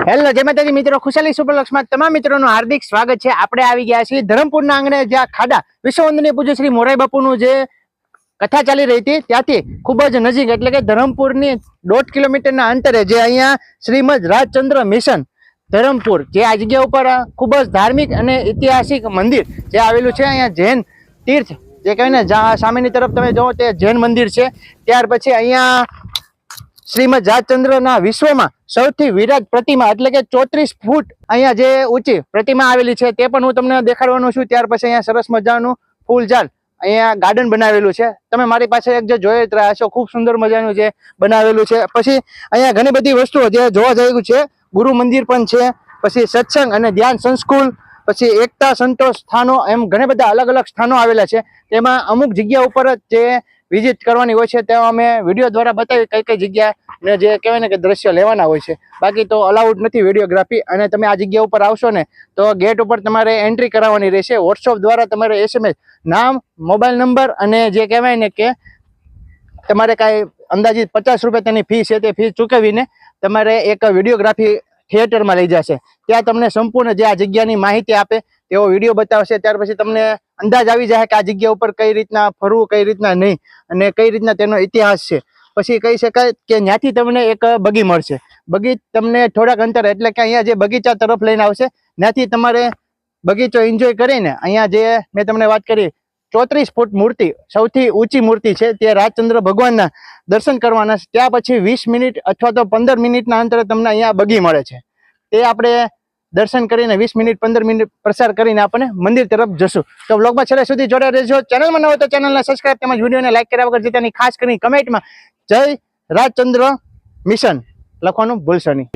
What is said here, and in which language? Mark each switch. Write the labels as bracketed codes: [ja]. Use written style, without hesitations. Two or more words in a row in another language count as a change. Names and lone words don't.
[hi] जय माताजी मित्रों, खुशाली सुपरलक्ष्मी में तमाम मित्रों हार्दिक स्वागत है। [gu] આપણે આવી ગયા છીએ ધરમપુરના આંગણે જ્યાં ખાડા વિશ્વવંદનીય પૂજ્ય શ્રી મોરારી બાપુનું જે કથા ચાલી રહી થી ત્યાંથી ખૂબ જ નજીક એટલે કે ધરમપુરની 1.5 કિલોમીટરના અંતરે જે અહીંયા શ્રીમદ રાજચંદ્ર મિશન ધરમપુર જે આ જગ્યા ઉપર ખૂબ જ ધાર્મિક અને ઐતિહાસિક મંદિર જે આવેલું છે। અહીંયા જૈન તીર્થ જે કહેને સામેની તરફ તમે જોવો તે જૈન મંદિર છે। ત્યાર પછી અહીંયા શ્રીમદ રાજચંદ્ર વિશ્વ મેં સૌથી વિરાટ પ્રતિમા એટલે કે 34 ફૂટ અહીંયા જે ઊંચી પ્રતિમા આવેલી છે તે પણ હું તમને દેખાડવાનો છું। ત્યાર પછી અહીંયા સરસ મજાનું ફૂલઝાડ અહીંયા ગાર્ડન બનાવેલું છે। તમે મારી પાસે એક જે જોઈ જ રહ્યા છો, ખૂબ સુંદર મજાનું જે બનાવેલું છે। પછી અહીંયા ઘણી બધી વસ્તુઓ જે જોવા જેવી છે। ગુરુ મંદિર પણ છે, પછી સત્સંગ અને ધ્યાન સંસ્કૂલ, પછી એકતા સંતોષ સ્થાનો એમ ઘણે બધા અલગ અલગ સ્થાનો આવેલા છે। તેમાં અમુક જગ્યા ઉપર જે વિઝિટ કરવાની હોય છે તે અમે વિડિયો દ્વારા બતાવી કઈ કઈ જગ્યા ને જે કહેવાય ને કે દૃશ્ય લેવાના હોય છે। બાકી તો અલાઉડ નથી વિડિયોગ્રાફી। અને તમે આ જગ્યા ઉપર આવશો ને તો ગેટ ઉપર તમારે એન્ટ્રી કરાવવાની રહેશે। વોટ્સએપ દ્વારા તમારે એસએમએસ નામ, મોબાઈલ નંબર અને જે કહેવાય ને કે તમારે કાઈ અંદાજિત 50 રૂપિયા તેની ફી છે તે ફી ચૂકવીને તમારે એક વિડિયોગ્રાફી થિએટર મેં લઈ જશે। ત્યાં તમને સંપૂર્ણ જે આ જગ્યાની માહિતી આપે તેવો વિડિયો બતાવશે। ત્યાર પછી તમને અંદાજ આવી જાય કે આ જગ્યા ઉપર કઈ રીતના ફરવું, કઈ રીતના નહીં અને કઈ રીતના તેનો ઇતિહાસ છે। પછી કહી શકાય કે ન્યાંથી તમને એક બગી મળશે। બગી તમને થોડાક અંતર એટલે કે અહીંયા જે બગીચા તરફ લઈને આવશે ત્યાંથી તમારે બગીચો એન્જોય કરીને અહીંયા જે મૈં તમને વાત કરી 34 ફૂટ મૂર્તિ સૌથી ઊંચી મૂર્તિ હૈ તે રાજચંદ્ર ભગવાનના દર્શન કરવાના છે। ત્યાં પછી 20 મિનિટ અથવા તો 15 મિનિટના અંતરે તમને અહીંયા બગી મળે છે। તે આપણે દર્શન કરીને 20 મિનિટ 15 મિનિટ પ્રસાર કરીને આપણે મંદિર તરફ જશું। તો વ્લોગમાં છેલ્લે સુધી जोડાઈ રહેજો। ચેનલમાં નવા હો તો ચેનલને સબ્સ્ક્રાઇબ તેમજ વિડિયોને લાઈક કર્યા વગર જતાની ખાસ કરીને કમેન્ટમાં जय राजचंद्र मिशन લખવાનું ભૂલશો નહીં।